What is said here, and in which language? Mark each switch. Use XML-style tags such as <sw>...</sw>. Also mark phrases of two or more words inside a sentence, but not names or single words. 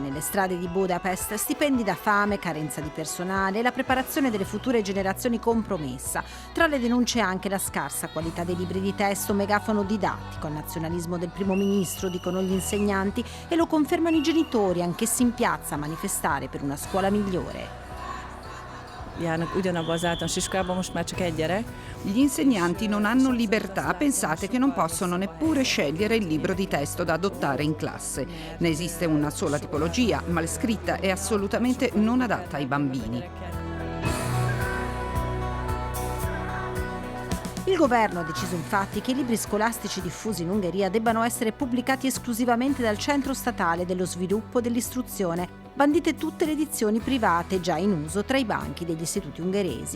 <it>nelle strade di Budapest, stipendi da fame, carenza di personale e la preparazione delle future generazioni compromessa. Tra le denunce anche la scarsa qualità dei libri di testo, megafono didattico, il nazionalismo del primo ministro, dicono gli insegnanti, e lo confermano i genitori, anch'essi in piazza a manifestare per una scuola migliore.</it> <hu>Járnak ugyanabba az általános iskolába, most már csak egy gyerek.</hu> <it>Gli insegnanti non hanno libertà, pensate che non possono neppure scegliere il libro di testo da adottare in classe. Ne esiste una sola tipologia, mal scritta e assolutamente non adatta ai bambini. Il governo ha deciso infatti che i libri scolastici diffusi in Ungheria debbano essere pubblicati esclusivamente dal Centro Statale dello Sviluppo dell'Istruzione, bandite tutte le edizioni private già in uso tra i banchi degli istituti ungheresi.</it>